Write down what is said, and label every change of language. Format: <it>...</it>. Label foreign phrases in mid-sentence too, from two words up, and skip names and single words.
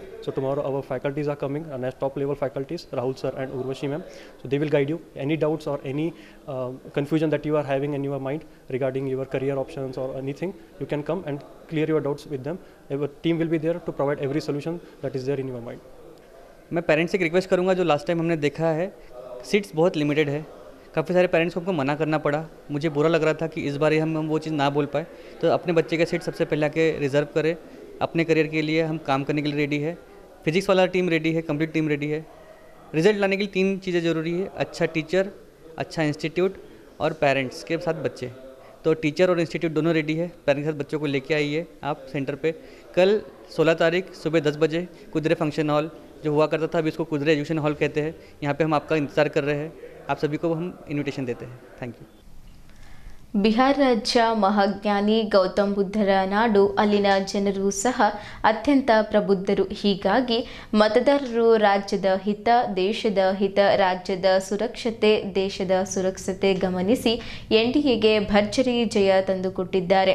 <en>So tomorrow our faculties are coming, and as top level faculties, Rahul sir and Urvashi ma'am. So they will guide you. Any doubts or any confusion that you are having in your mind regarding your career options or anything, you can come and clear your doubts with them. Our team will be there to provide every solution that is there in your mind.</en> <hi>मैं पेरेंट्स से एक रिक्वेस्ट करूंगा, जो</hi> <en>last time</en> <hi>हमने देखा है सीट्स बहुत लिमिटेड है, काफ़ी सारे पेरेंट्स को हमको मना करना पड़ा। मुझे बुरा लग रहा था कि इस बार हम वो चीज़ ना बोल पाए। तो अपने बच्चे का सीट सबसे पहले आके रिजर्व करें। अपने करियर के लिए हम काम करने के लिए रेडी है। फिजिक्स वाला टीम रेडी है,</hi> <en>complete team</en> <hi>रेडी है। रिजल्ट लाने के लिए 3 चीज़ें ज़रूरी है: अच्छा टीचर, अच्छा इंस्टीट्यूट और पेरेंट्स के साथ बच्चे। तो टीचर और इंस्टीट्यूट दोनों रेडी है। पेरेंट्स के साथ बच्चों को लेके आइए आप सेंटर पे। कल 16 तारीख सुबह 10 बजे कुदरे फंक्शन हॉल, जो हुआ करता था अभी इसको कुदरे एजुकेशन हॉल कहते हैं, यहाँ पे हम आपका इंतज़ार कर रहे हैं। आप सभी को हम इन्विटेशन देते हैं।</hi> <en>thank you.</en> <kn>ಬಿಹಾರ ರಾಜ್ಯ ಮಹಾಜ್ಞಾನಿ ಗೌತಮ್ ಬುದ್ಧರ ನಾಡು, ಅಲ್ಲಿನ ಜನರು ಸಹ ಅತ್ಯಂತ ಪ್ರಬುದ್ಧರು. ಹೀಗಾಗಿ ಮತದಾರರು ರಾಜ್ಯದ ಹಿತ, ದೇಶದ ಹಿತ, ರಾಜ್ಯದ ಸುರಕ್ಷತೆ, ದೇಶದ ಸುರಕ್ಷತೆ ಗಮನಿಸಿ NDAಗೆ ಭರ್ಜರಿ ಜಯ ತಂದುಕೊಟ್ಟಿದ್ದಾರೆ.</kn>